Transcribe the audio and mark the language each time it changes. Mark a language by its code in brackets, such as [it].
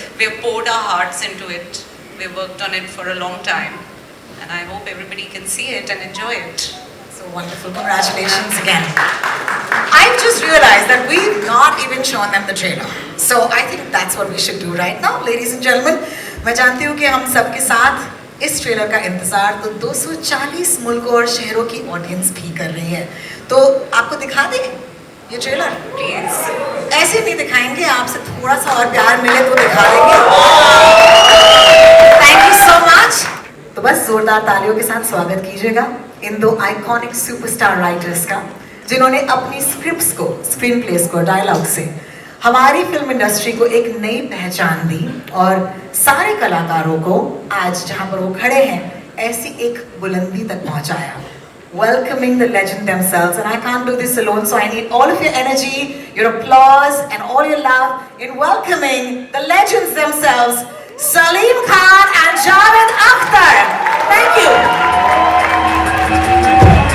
[en] We've poured our hearts into it. We've worked on it for a long time. And I hope everybody can see it and enjoy it. So wonderful. Congratulations again. I've just realized that we've not even shown them the trailer. So I think that's what we should do right now, ladies and gentlemen. [hi] मैं जानती हूँ कि हम सबके साथ इस trailer का इंतजार तो 240 मुल्कों और शहरों की ऑडियंस भी कर रही है. तो आपको दिखा दें ये ट्रेलर? [en] Please. [hi] ऐसे नहीं दिखाएंगे, आपसे थोड़ा सा और प्यार मिले तो दिखा देंगे. [en] Thank you so much. [hi] तो बस जोरदार तालियों के साथ स्वागत कीजिएगा इन दो आइकॉनिक सुपरस्टार राइटर्स का, जिन्होंने अपनी स्क्रिप्ट्स को, स्क्रीन प्लेस को, डायलॉग से हमारी फिल्म इंडस्ट्री को एक नई पहचान दी और सारे कलाकारों को आज जहां पर वो खड़े हैं ऐसी एक बुलंदी तक पहुंचाया. [en] Welcoming the legend themselves, and I can't do this alone, so I need all of your energy, your applause, and all your love in welcoming the legends themselves, Salim Khan and Javed Akhtar. Thank you.